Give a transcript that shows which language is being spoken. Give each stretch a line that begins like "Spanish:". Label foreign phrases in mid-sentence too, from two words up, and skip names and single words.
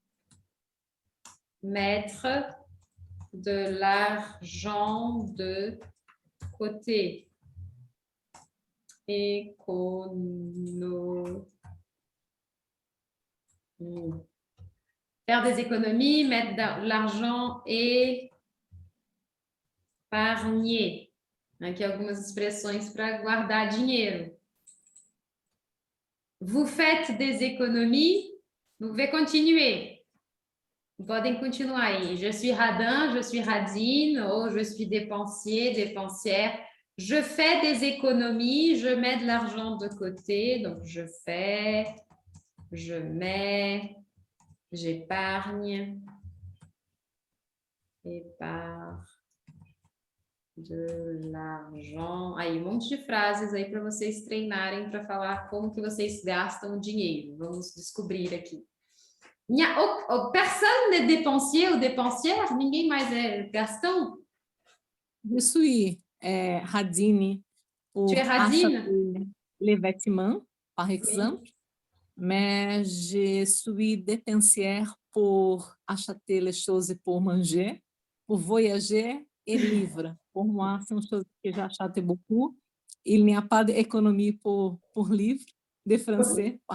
French: Mettre de l'argent de côté. Économie. Faire des économies, mettre de l'argent et épargner.
Portuguese: Aqui algumas expressões para guardar dinheiro.
French: Vous faites des économies, vous pouvez continuer.
Portuguese: Vous podem continuar aí.
French: Je suis radin, je suis radine, ou je suis dépensier, dépensière. Je fais des économies, je mets de l'argent de côté. Donc, je fais, je mets, j'épargne, épargne de l'argent.
Portuguese: Aí, monte de frases aí para vocês treinarem para falar como que vocês gastam o dinheiro. Vamos descobrir aqui.
French: Personne n'est dépensier ou dépensière?
Portuguese: Ninguém mais é gastão?
French: Je suis radine. pour Tu es radine? acheter les vêtements, par exemple, mais je suis dépensière pour acheter les choses pour manger, pour voyager et livres. Pour moi, são choses que j'achète beaucoup. Il n'y a pas d'économie pour livres de français, par